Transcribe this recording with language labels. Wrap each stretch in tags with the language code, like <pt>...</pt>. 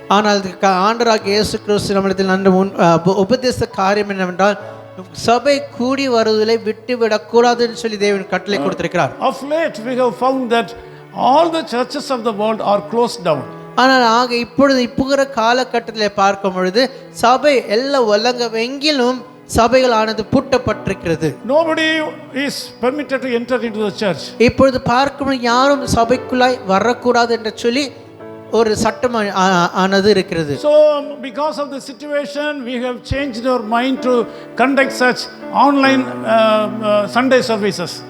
<ta>ஆனால் ஆண்டவராகிய இயேசு கிறிஸ்து நம்மிடத்தில் நன்ற உபதேச காரியம் என்னவென்றால் சபை கூடி வருவதை விட்டுவிடக்கூடாதுன்னு சொல்லி தேவன் கட்டளை கொடுத்திருக்கிறார்.</ta> <en>Of late we have found that all the churches of the world are closed down.</en> <ta>ஆனால் இப்போகிற காலகட்டத்தில் பார்க்கும் பொழுது சபை எல்லா உலகெங்கிலும் சபைகள் ஆனது பூட்டப்பட்டிருக்கிறது.</ta> <en>Nobody is permitted to enter into the church.</en> <ta>இப்பொழுது பார்க்கும் யாரும் சபைக்குள்ளாய் வரக்கூடாது என்று சொல்லி ஒரு சட்டம் ஆனது இருக்கிறது.</ta> <en>So because of the situation we have changed our mind to conduct such online Sunday services.</en>